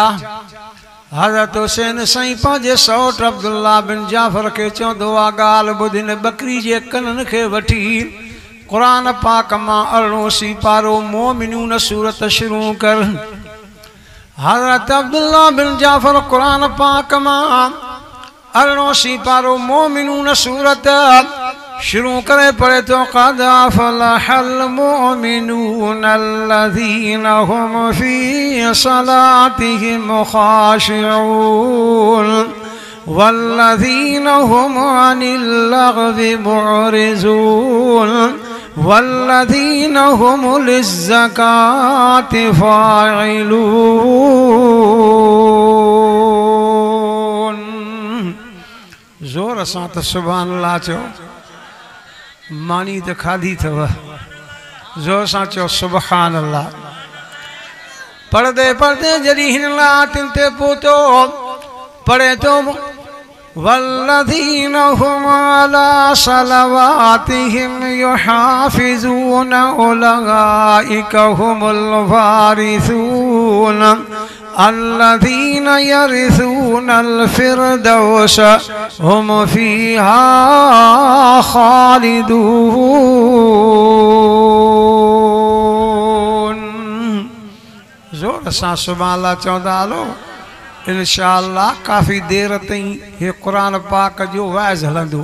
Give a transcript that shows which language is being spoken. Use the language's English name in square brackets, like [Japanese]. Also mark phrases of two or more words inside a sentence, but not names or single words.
[Sindhi] हज़रत हुसैन साईं पंहिंजे सौट अब्दुल्ला बिन जाफ़र खे चवंदो आहे ॻाल्हि ॿुध, हिन बकरी जे कननि खे वठी क़ुरान पाक मां 18 पारो मोमिनून सूरत शुरू कर। हज़रत अब्दुल्ला बिन जाफ़र क़ुरान पाक मां 18 पारो मोमिनून सूरत शुरू करे पढ़े तो [Arabic] قد أفلح المؤمنون الذين هم في صلاتهم خاشعون والذين هم عن اللغو معرضون والذين هم للزكاة فاعلون. [Sindhi] ज़ोर सां त [Arabic] سبحان الله [Sindhi] चओ। मानी तो खाधी थव, जोर सां चओ [Arabic] سبحان الله. [Sindhi] पढ़दे पढ़दे जॾहिं हिन लातिन ते पहुतो, पढ़े तो [Arabic] والذين هم على صلواتهم يحافظون أولئك هم الوارثون الذين يرثون الفردوس هم فيها خالدون. [Sindhi] ज़ोर सां [Arabic] سبحان الله [Sindhi] चवंदा हलो। इंशाअल्लाह काफ़ी देर ताईं हे क़ुरान पाक जो वाइज़ हलंदो।